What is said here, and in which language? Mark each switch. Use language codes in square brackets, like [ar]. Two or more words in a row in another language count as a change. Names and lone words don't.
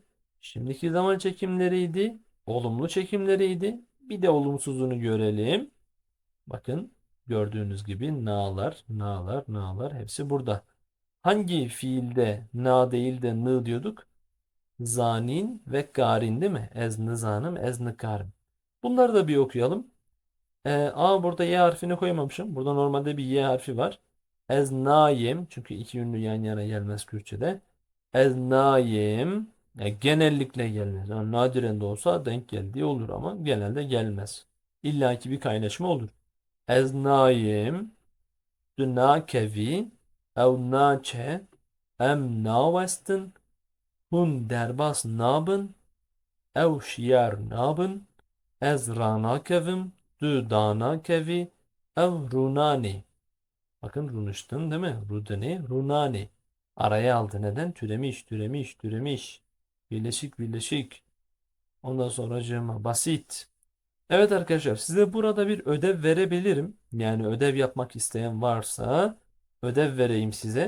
[tr] Şimdiki zaman çekimleriydi. Olumlu çekimleriydi. Bir de olumsuzunu görelim. Bakın gördüğünüz gibi na'lar, na'lar, na'lar hepsi burada. Hangi fiilde na değil de n diyorduk? zanin ve garin değil mi? [ku] Ez nizanım, ez nikarim. [tr] Bunları da bir okuyalım. Burada Y harfini koymamışım. Burada normalde bir Y harfi var. [ku] Ez nayim. [tr] Çünkü iki ünlü yan yana gelmez Kürtçe'de. [ku] Ez nayim. [tr] Genellikle gelmez. Yani nadiren de olsa denk geldiği olur ama genelde gelmez. İlla ki bir kaynaşma olur. [ku] Ez nayim. Du nakevi. Ev naçe. Em navestin. Hun derbas nabın. Ev şiar nabın. Ez ranakevim. Du danakevi. Ev runani. [tr] Bakın runuştun değil mi? Rudeni, runani. Araya aldı. Neden? Türemiş, türemiş, türemiş. Birleşik, birleşik. Ondan sonracığıma basit. Evet arkadaşlar, size burada bir ödev verebilirim. Yani ödev yapmak isteyen varsa ödev vereyim size.